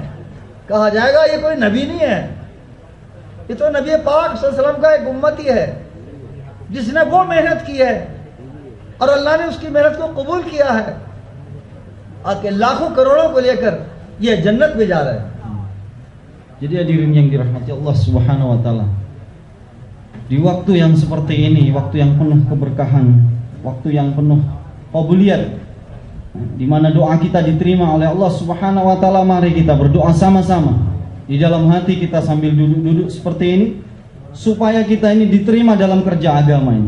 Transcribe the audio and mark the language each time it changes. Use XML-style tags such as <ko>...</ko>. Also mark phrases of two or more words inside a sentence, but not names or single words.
<hi>कहा जाएगा ये कोई नबी नहीं है, ये तो नबी पाक</hi> <ar>صلى الله عليه وسلم</ar> <hi>का एक उम्मती है जिसने वो मेहनत की है और अल्लाह ने उसकी मेहनत को कबूल किया है, आके लाखों करोड़ों को लेकर ये जन्नत में जा रहा है।</hi> <id>Jadi hadirin yang dirahmati</id> <ar>الله سبحانه وتعالى,</ar> <id>di waktu yang seperti ini, waktu yang penuh keberkahan, waktu yang penuh qabuliat, di mana doa kita diterima oleh</id> <ar>الله سبحانه وتعالى,</ar> <id>mari kita berdoa sama-sama di dalam hati kita sambil duduk-duduk seperti ini, supaya kita ini diterima dalam kerja agama ini.</id>